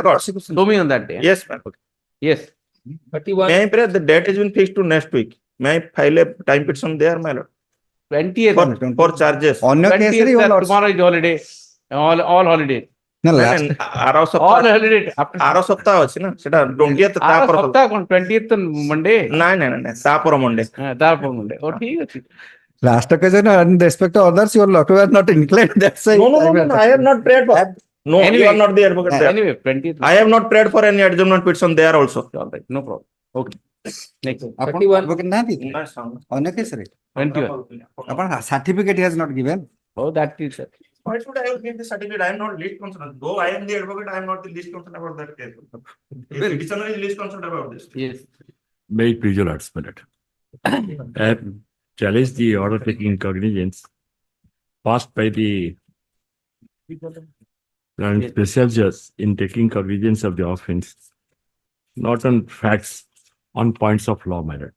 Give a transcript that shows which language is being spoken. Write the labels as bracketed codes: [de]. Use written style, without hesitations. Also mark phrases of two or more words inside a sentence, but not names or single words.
[en] prosecution. Show me on that day. Yes, ma'am. Yes. May I pray the date has been fixed to next week. May I file a time petition there, my lord? 20th. For charges. On your case, 20th, your sir, lords. tomorrow is holiday. All holiday. No, And last. ଆର All ସପ୍ତାହ holiday. After [or] ଆର ସପ୍ତାହ ଅଛି ନା ସେଟା 20th ତା ଆର ପର ସପ୍ତାହ କଣ 20th Monday? ନାଇଁ ତା ପର ମଣ୍ଡେ ତାର Monday. ଓ ଠିକ ଅଛି. [en] Last occasion, in respect to others, your lord were not inclined. That's why. No, I have not prayed for. No, Anyway, you are not the advocate there. Anyway, 20th. I have not prayed for any adjournment petition there also. All right, no problem. Okay. Next. [or] ଆପଣ advocate ନାହାନ୍ତି ଅନ୍ୟ କେସରେ [en] 21. ଆପଣ certificate he has not given. Oh, that is. Why should I have given the certificate? I am not least concerned. Though I am the advocate, I am not the least concerned about that case. The petitioner is least concerned about this. Yes. May it please your lords, my lord. I have challenged the order taking cognizance passed by the special judge in taking cognizance of the offense, not on facts, on points of law, my lord.